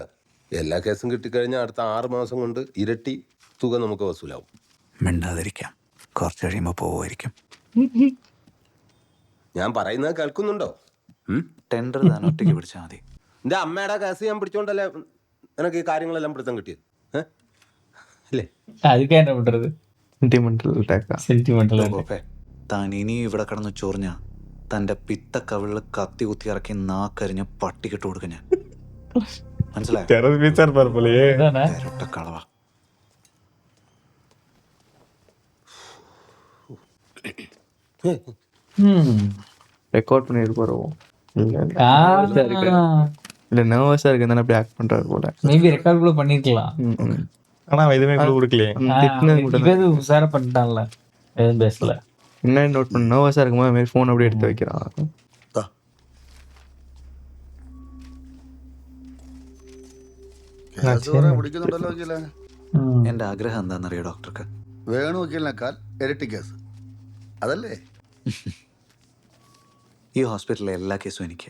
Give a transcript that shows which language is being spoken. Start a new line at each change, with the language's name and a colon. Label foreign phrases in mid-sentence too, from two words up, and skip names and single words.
Malayalam: എല്ലാ കേസും കിട്ടിക്കഴിഞ്ഞാൽ അടുത്ത 6 മാസം കൊണ്ട് ഇരട്ടി തുക നമുക്ക് വസൂലാവും. മിണ്ടാതിരിക്കാം, കുറച്ച് കഴിയുമ്പോൾ പോവുമായിരിക്കും. ഞാൻ പറയുന്നത് കേൾക്കുന്നുണ്ടോ? ടെൻഡർ താൻ ഒറ്റയ്ക്ക് പിടിച്ചാൽ മതി. എൻ്റെ അമ്മയുടെ കേസ് ഞാൻ പിടിച്ചോണ്ടല്ലേ എനിക്ക് ഈ കാര്യങ്ങളെല്ലാം പിടുത്തം കിട്ടിയത്, അല്ലേ?
Tamil: அதுக்கு என்ன பண்றது?
English: sentimental attack.
Malayalam: സെന്റിമെന്റൽ താൻ ഇനിയും ഇവിടെ കിടന്ന് ചൊറിഞ്ഞ തൻ്റെ പിത്ത കവിളിൽ കത്തി കുത്തി ഇറക്കി നാക്കരിഞ്ഞ് പട്ടിക്കിട്ട് കൊടുക്കും ഞാൻ. മനസ്സിലായോ?
Tamil: தெரஸ் பீச்சா இருப்பார் போலயே.
Malayalam: ഇരട്ട കളവ.
Tamil: ரெக்கார்ட் பண்ணிட்டு போறோம். இல்ல நர்வஸா இருக்கு தானே அப்படி ஆக்ட் பண்றாரு போல.
English: maybe record
Tamil: கூட பண்ணிருக்கலாம். ஆனா அவன் எதுவுமே கூட கொடுக்கலையே. திட்டினது கூட இவரு உசார பண்ணிட்டான்ல, எதுவும் பேசல. என்ன நோட் பண்ண நர்வஸா இருக்கும்போது மாதிரி ஃபோன் அப்படியே எடுத்து வைக்கிறான்.
Malayalam: എൻ്റെ ആഗ്രഹം എന്താണെന്നറിയോ ഡോക്ടർക്ക്? വേണു വക്കീലിനേക്കാൾ ഇരട്ടി കേസ് അതല്ലേ? ഈ ഹോസ്പിറ്റലിലെ എല്ലാ കേസും എനിക്ക്.